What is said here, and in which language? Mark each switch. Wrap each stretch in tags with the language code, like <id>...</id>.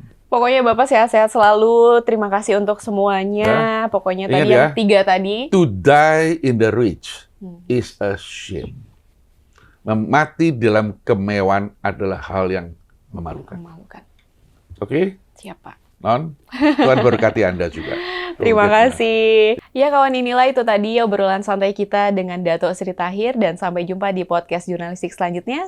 <id>Pokoknya Bapak sehat-sehat selalu. Terima kasih untuk semuanya. Pokoknya Ingat tadi ya. yang 3 tadi.</id> <en>To die in the rich is a shame.</en> <id>Mati dalam kemewahan adalah hal yang memalukan. Memalukan. Oke? Siap Pak. Non? Tuhan berkati Anda juga. Terima kasih. Ya kawan, inilah itu tadi obrolan santai kita dengan Dato Sri Tahir, dan sampai jumpa di podcast jurnalistik selanjutnya.</id>